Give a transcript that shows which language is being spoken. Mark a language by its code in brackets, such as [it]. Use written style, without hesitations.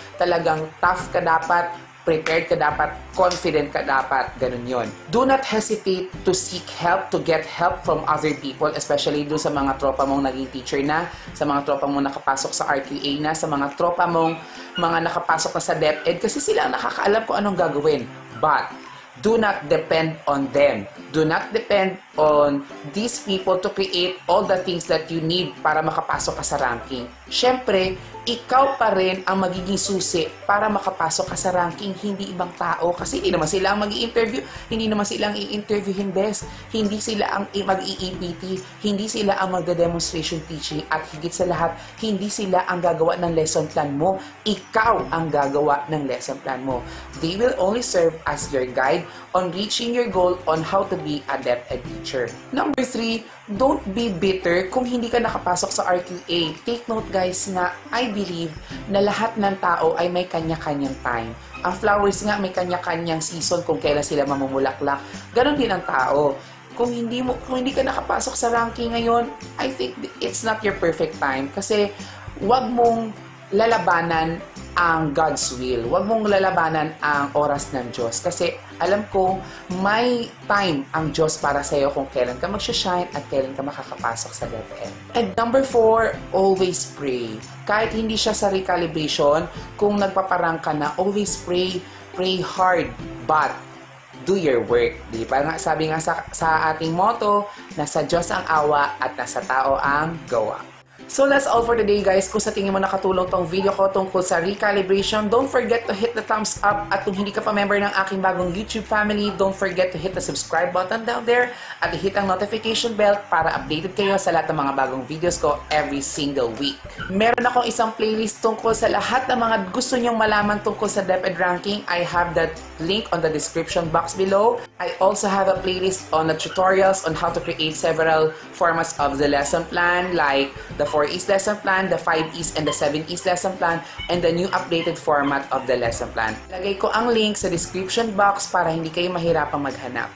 [tl] Talagang tough ka dapat, prepared ka dapat, confident ka dapat, ganun yon. [en] Do not hesitate to seek help, to get help from other people, especially [tl] doon sa mga tropa mong naging teacher na, sa mga tropa mong nakapasok sa RQA na, sa mga tropa mong mga nakapasok na sa DepEd, kasi sila ang nakakaalam kung anong gagawin. [en] But, do not depend on them. Do not depend on these people to create all the things that you need [tl] para makapasok ka sa ranking. Siyempre, ikaw pa rin ang magiging susi para makapasok ka sa ranking, hindi ibang tao. Kasi hindi naman sila ang mag-i-interview, hindi naman sila ang i-interviewin best, hindi sila ang mag-i-EPT, hindi sila ang magda-demonstration teaching, at higit sa lahat, hindi sila ang gagawa ng lesson plan mo. Ikaw ang gagawa ng lesson plan mo. [en] They will only serve as your guide on reaching your goal on how to be a DepEd teacher. Number 3, don't be bitter [tl] kung hindi ka nakapasok sa RQA. [en] Take note, guys, [tl] na [en] I believe [tl] na lahat ng tao ay may kanya-kanyang time. Ang flowers nga may kanya-kanyang season kung kailan sila mamumulaklak. Ganon din ang tao. Kung hindi ka nakapasok sa ranking ngayon, [en] I think it's not your perfect time [tl] kasi wag mong lalabanan ang God's will. Huwag mong lalabanan ang oras ng Diyos. Kasi alam ko, may time ang Diyos para sa iyo kung kailan ka mag-shine at kailan ka makakapasok sa DepEd. [en] And number 4, always pray. [tl] Kahit hindi siya sa recalibration, kung nagpaparang ka na, [en] always pray. Pray hard, but do your work. [tl] Di ba nga, sabi nga sa ating motto, nasa Diyos ang awa at nasa tao ang gawa. [en] So that's all for today, guys. [tl] Kung sa tingin mo nakatulong tong video ko tungkol sa recalibration, [en] don't forget to hit the thumbs up. [tl] At kung hindi ka pa member ng aking bagong YouTube family, [en] don't forget to hit the subscribe button down there [tl] at hit ang notification bell para updated kayo sa lahat ng mga bagong videos ko [en] every single week. [tl] Meron akong isang playlist tungkol sa lahat ng mga gusto nyong malaman tungkol sa DepEd ranking. [en] I have that link on the description box below. I also have a playlist on the tutorials on how to create several formats of the lesson plan, like the 4Es lesson plan, the 5Es and the 7Es lesson plan, and the new updated format of the lesson plan. [tl] Lagay ko ang link sa description box para hindi kayo mahirapang maghanap.